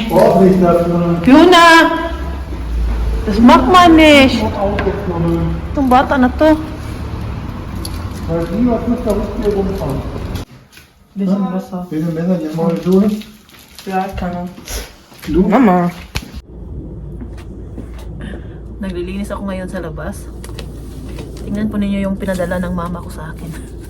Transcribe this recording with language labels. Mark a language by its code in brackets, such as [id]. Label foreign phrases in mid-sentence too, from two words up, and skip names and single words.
[de] Fiona! Das macht man nicht. [tl] Itong bata na to. [de] Bisschen besser. Wie viele Messer die mal durch? Ja, kann. Du? Mama. [tl] Naglilinis ako ngayon sa labas. Tingnan po ninyo yung pinadala ng mama ko sa akin.